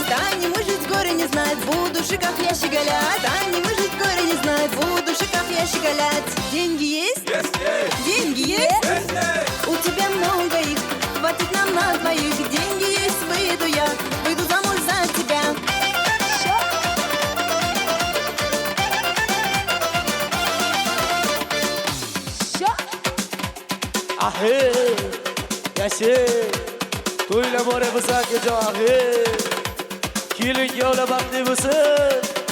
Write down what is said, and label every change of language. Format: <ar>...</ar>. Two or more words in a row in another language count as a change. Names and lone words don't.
<ru>Станем мы жить горе не знать, буду шикав я щеголять. Станем мы жить горе не знать, буду шикав я щеголять. Деньги есть? Деньги есть? У тебя много их, хватит нам на двоих. Деньги есть, выйду замуж за тебя. Ahey.</ru> <uz>Yaşa. To'yla boramiz akajon. Ahey. Keling yo'la baxtli bo'lsin.</uz>